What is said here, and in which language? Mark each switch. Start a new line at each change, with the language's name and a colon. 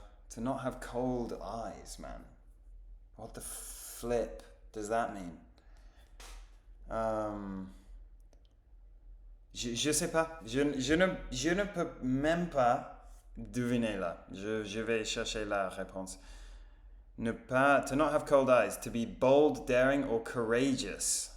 English: To not have cold eyes, man. What the flip does that mean?
French: Je sais pas. Je ne peux même pas deviner là. Je vais chercher la réponse.
English: To not have cold eyes, to be bold, daring, or courageous.